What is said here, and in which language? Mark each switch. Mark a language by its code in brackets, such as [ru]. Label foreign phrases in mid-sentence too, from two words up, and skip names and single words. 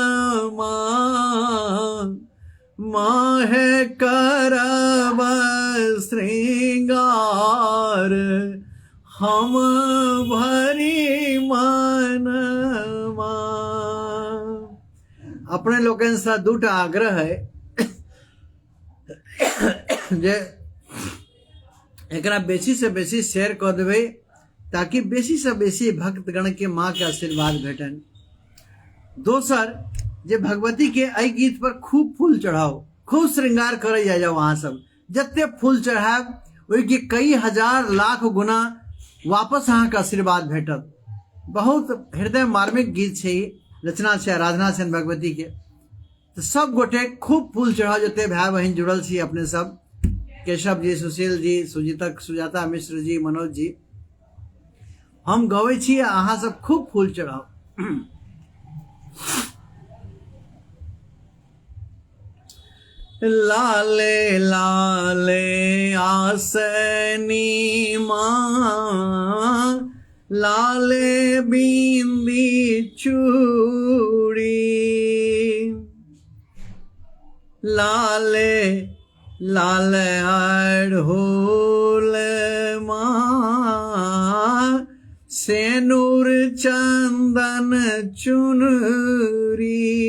[mai] माँ है, करब श्रृंगार, हम भरी मन अपने लोगन से दूटा आग्रह है जे एकरा बेसी से बेसी शेयर कर देवे, ताकि बेसी से बेसी भक्तगण के माँ के आशीर्वाद भेटन। दोसर जे भगवती के एहि गीत पर खूब फूल चढ़ाओ, खूब श्रृंगार करे जाओ, अहाँ सब जते फूल चढ़ाब ओहि के कई हजार लाख गुना वापस अहाँ के आशीर्वाद भेटत। बहुत हृदय मार्मिक गीत छै, रचना छै आराधना छै भगवती के। तो सब गोटे खूब फूल चढ़ाओ, जते भाई बहन जुड़ल छी अपने सब, केशव जी, सुशील जी, सुजाता मिश्र जी, मनोज जी, हम गबै छी अहाँ सब खूब फूल चढ़ाओ। लाले लाले आसनी माँ, लाले बिंदी चूड़ी, लाले लाले अड़हुल माँ, सेनुर चंदन चुनरी।